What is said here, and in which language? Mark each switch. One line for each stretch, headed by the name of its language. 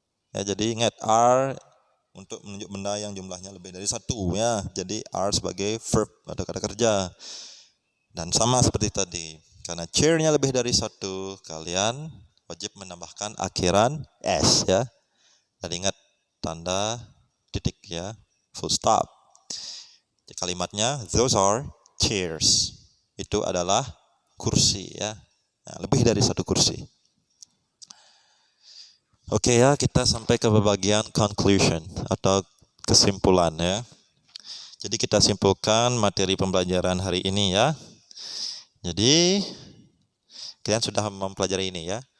Indonesian: Ya, jadi ingat are untuk menunjuk benda yang jumlahnya lebih dari satu ya. Jadi are sebagai verb atau kata kerja. Dan sama seperti tadi. Karena chair-nya lebih dari satu, kalian wajib menambahkan akhiran s ya. Dan ingat tanda titik ya, full stop. Kalimatnya
English: those are chairs.
Indonesian: Itu adalah kursi ya. Nah, lebih dari satu kursi. Oke ya, kita sampai ke bagian conclusion atau kesimpulan ya. Jadi kita simpulkan materi pembelajaran hari ini ya. Jadi kalian sudah mempelajari ini ya.